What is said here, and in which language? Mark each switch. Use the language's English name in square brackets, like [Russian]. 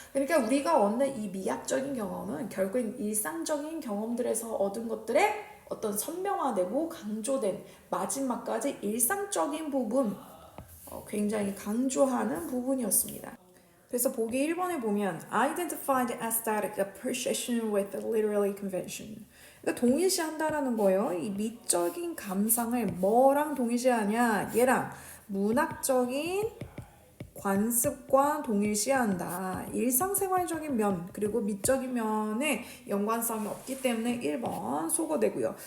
[Korean] 그러니까 우리가 얻는 이 미학적인 경험은 결국엔 일상적인 경험들에서 얻은 것들의 어떤 선명화되고 강조된 마지막까지 일상적인 부분 굉장히 강조하는 부분이었습니다. 그래서 보기 1번에 보면 [English] identified aesthetic appreciation with the literary convention. [Korean] 그러니까 동일시한다라는 거예요. 이 미적인 감상을 뭐랑 동일시하냐? 얘랑 문학적인 관습과 동일시한다. 일상생활적인 면 그리고 미적인 면에 연관성이 없기 때문에 1번 소거되고요.